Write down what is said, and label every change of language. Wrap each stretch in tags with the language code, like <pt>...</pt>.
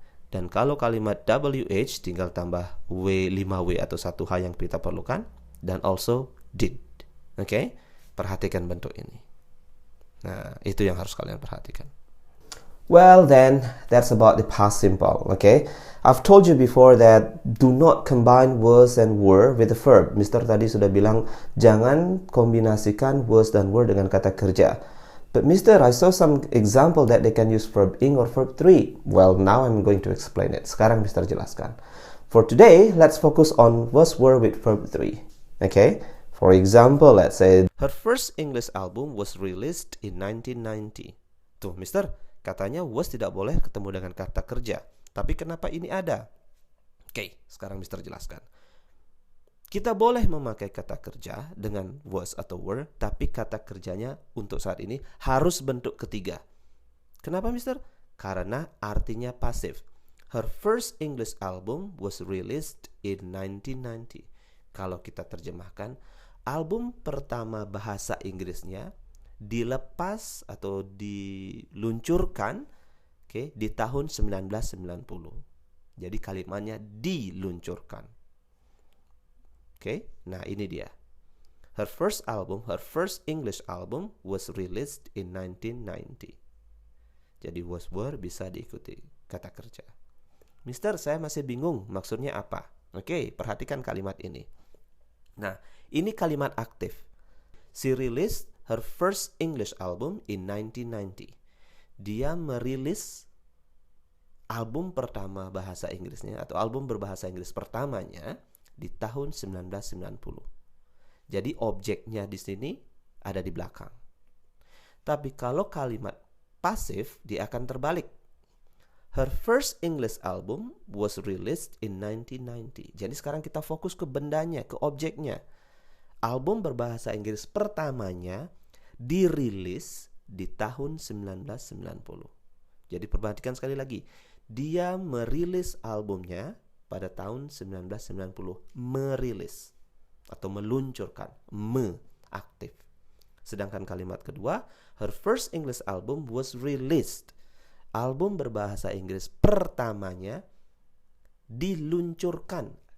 <id>Dan kalau kalimat WH, tinggal tambah W5W atau 1H yang kita perlukan. Dan</id> <en>also did.</en> <id>Perhatikan bentuk ini. Nah, itu yang harus kalian perhatikan.</id> <en>Well then, that's about the past simple, I've told you before that do not combine was and were with the verb.</en> <id>Mister tadi sudah bilang, jangan kombinasikan was dan were dengan kata kerja.</id> <en>But Mister, I saw some example that they can use verb ing or verb 3. Well, now I'm going to explain it.</en> <id>Sekarang Mister jelaskan.</id> <en>For today, let's focus on was were with verb 3. For example, let's say her first English album was released in 1990.</en> <id>Tuh, Mister, katanya was tidak boleh ketemu dengan kata kerja. Tapi kenapa ini ada? Sekarang Mister jelaskan. Kita boleh memakai kata kerja dengan was atau were, tapi kata kerjanya untuk saat ini harus bentuk ketiga. Kenapa, Mister? Karena artinya pasif.</id> <en>Her first English album was released in 1990.</en> <id>Kalau kita terjemahkan, album pertama bahasa Inggrisnya dilepas atau diluncurkan di tahun 1990. Jadi kalimatnya diluncurkan. Nah ini dia.</id> <en>Her first English album was released in 1990.</en> <id>Jadi was were bisa diikuti kata kerja. Mister, saya masih bingung maksudnya apa. Perhatikan kalimat ini. Nah, ini kalimat aktif.</id> <en>She released her first English album in 1990.</en> <id>Dia merilis album pertama bahasa Inggrisnya atau album berbahasa Inggris pertamanya di tahun 1990. Jadi objeknya di sini ada di belakang. Tapi kalau kalimat pasif, dia akan terbalik. Her first English album was released in 1990. Jadi sekarang kita fokus ke bendanya, ke objeknya. Album berbahasa Inggris pertamanya dirilis di tahun 1990. Jadi perhatikan sekali lagi. Dia merilis albumnya pada tahun 1990. Merilis atau meluncurkan, aktif. Sedangkan kalimat kedua,</id> <en>her first English album was released.</en> <id>Album berbahasa Inggris pertamanya diluncurkan.</id>